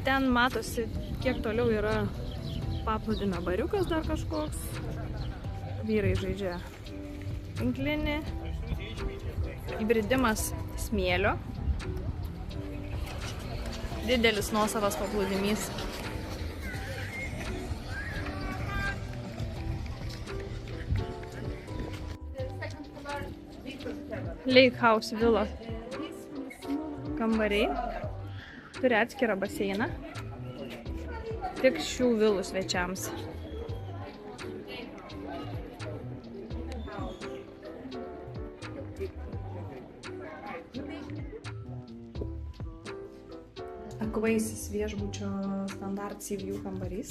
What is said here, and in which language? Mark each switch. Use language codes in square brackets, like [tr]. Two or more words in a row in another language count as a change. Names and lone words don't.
[lt] Ten matosi, kiek toliau yra paplūdimio bariukas dar kažkoks. Vyrai žaidžia tinklinį. Įbridimas smėlio. Didelis nuosavas paplūdimys. Lake House villa kambariai. Turi atskirą baseiną. Tik šių vilų svečiams. Aquasis viešbučio Standard Sea View kambarys.